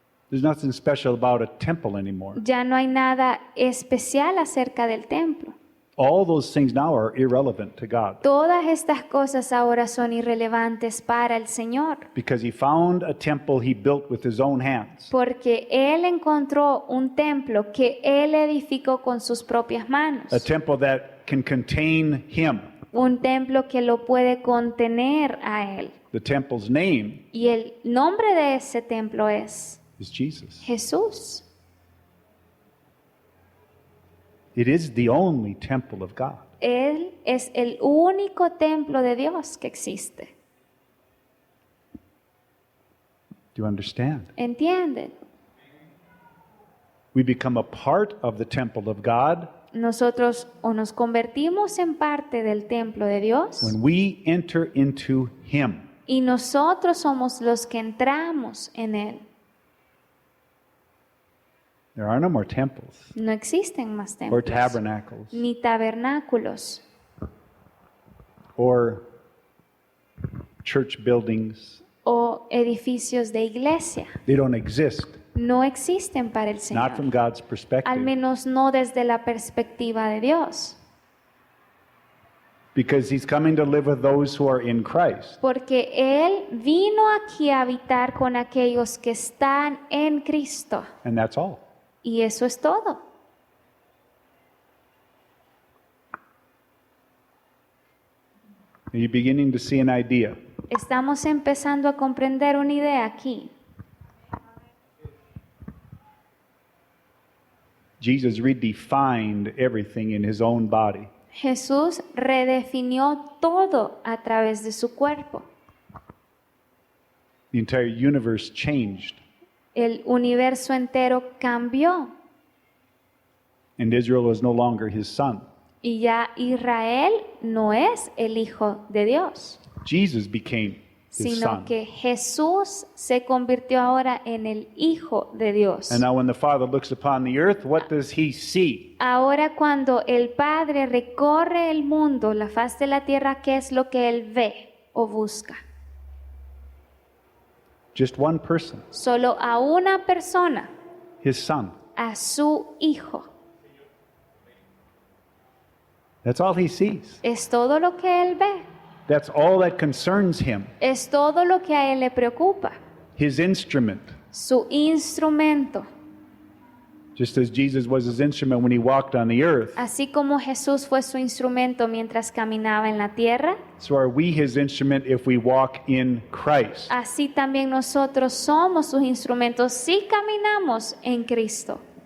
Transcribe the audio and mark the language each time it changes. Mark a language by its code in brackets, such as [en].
[en] There's nothing special about a temple anymore. [es] Ya no hay nada especial acerca del templo. [en] All those things now are irrelevant to God [es] Todas estas cosas ahora son irrelevantes para el Señor, [en] because he found a temple he built with his own hands. [es] porque Él encontró un templo que Él edificó con sus propias manos. [en] A temple that can contain him. [es] Un templo que lo puede contener a Él. [en] The temple's name [es] Y el nombre de ese templo es [en] is Jesus. [es] Jesús. [en] It is the only temple of God. [es] Él es el único templo de Dios que existe. [en] Do you understand? [es] ¿Entienden? [en] We become a part of the temple of God [es] Nosotros o nos convertimos en parte del templo de Dios [en] when we enter into him. [es] y nosotros somos los que entramos en Él. [en] There are no more temples [es] No existen más [en] or [es] templos, [en] tabernacles [es] ni tabernáculos, [en] or church buildings. [es] o edificios de iglesia. [en] They don't exist, [es] No existen para el [en] not from [es] Señor, [en] God's perspective, [es] al menos no desde la perspectiva de Dios, [en] because he's coming to live with those who are in Christ. [es] porque Él vino aquí a habitar con aquellos que están en Cristo, [en] And that's all. [es] y eso es todo. [en] Are you beginning to see an idea? [es] Estamos empezando a comprender una idea aquí. [en] Jesus redefined everything in his own body. [es] Jesús redefinió todo a través de su cuerpo. [en] The entire universe changed, [es] El universo entero cambió [en] and Israel is no longer his son. [es] y ya Israel no es el hijo de Dios, [en] Jesus became his [es] sino [en] son. [es] que Jesús se convirtió ahora en el hijo de Dios. [en] And now when the Father looks upon the earth, what does he see? [es] Ahora cuando el Padre recorre el mundo, la faz de la tierra, ¿qué es lo que él ve o busca? [en] Just one person, [es] Solo a una persona, [en] his son. [es] a su hijo. [en] That's all he sees. [es] Es todo lo que él ve. [en] That's all that concerns him. [es] Es todo lo que a él le preocupa. [en] His instrument. [es] Su instrumento. [en] Just as Jesus was his instrument when he walked on the earth, [es] Así como Jesús fue su instrumento mientras caminaba en la tierra, [en] so are we his instrument if we walk in Christ. [es] así también nosotros somos sus instrumentos si caminamos en Cristo.